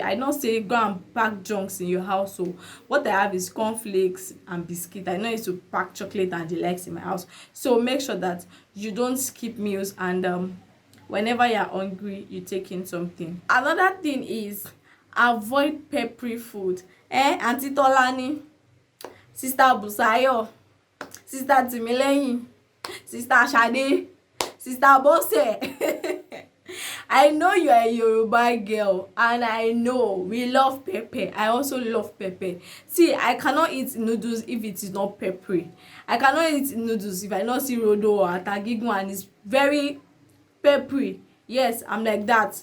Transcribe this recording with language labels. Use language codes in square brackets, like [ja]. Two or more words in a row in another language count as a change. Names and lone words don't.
[en] I don't say go and pack junks in your house. So what I have is cornflakes and biscuit. I know it's to pack chocolate and the likes in my house. So make sure that you don't skip meals, and whenever you're hungry, you take in something. Another thing is avoid peppery food. Aunty Tolani, Sister Busayo, Sister Timileyin, Sister Shade, Sister Bose. I know you are a Yoruba girl, and I know we love pepper. I also love pepper. See, I cannot eat noodles if it is not peppery. I cannot eat noodles if I not see rodo or atagigun and it's very peppery. Yes, I'm like that.